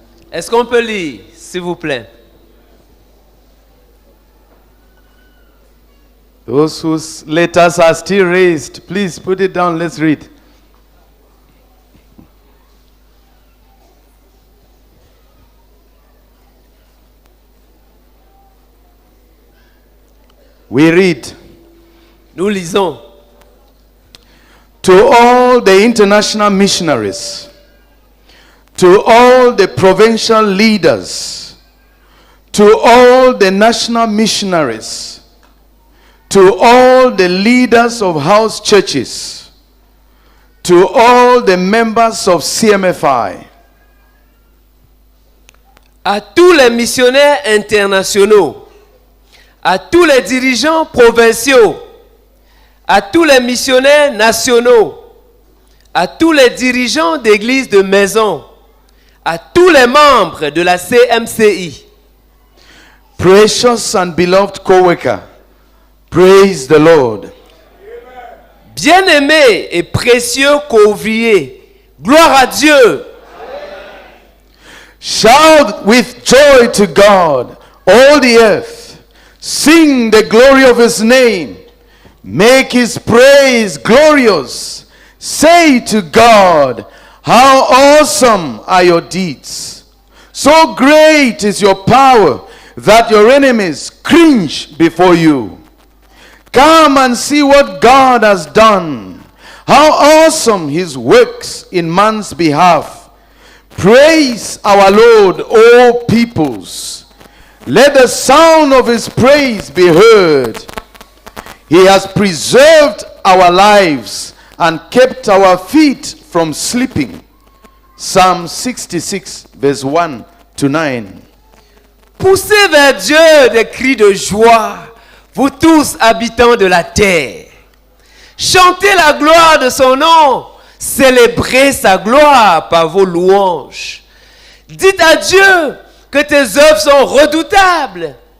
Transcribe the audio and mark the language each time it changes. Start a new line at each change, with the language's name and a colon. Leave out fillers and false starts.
French: Est-ce qu'on peut lire, s'il vous plaît?
English: Those whose letters are still raised, please put it down. Let's read. We read.
French: Nous lisons.
English: To all the international missionaries, to all the provincial leaders, to all the national missionaries, to all the leaders of house churches, to all the members of CMFI,
French: À tous les missionnaires internationaux, à tous les dirigeants provinciaux, à tous les missionnaires nationaux, à tous les dirigeants d'églises de maison, à tous les membres de la CMCI.
English: precious and beloved co-worker, Praise the Lord.
French: Bien-aimés et précieux couvriers, gloire à Dieu.
English: Shout with joy to God, all the earth. Sing the glory of his name. Make his praise glorious. Say to God, how awesome are your deeds. So great is your power that your enemies cringe before you. Come and see what God has done. How awesome his works in man's behalf. Praise our Lord, O peoples. Let the sound of his praise be heard. He has preserved our lives and kept our feet from sleeping. Psalm 66, verse 1 to 9.
French: Poussez vers Dieu des cris de joie, vous tous habitants de la terre. Chantez la gloire de son nom, célébrez sa gloire par vos louanges. Dites à Dieu que tes œuvres sont redoutables.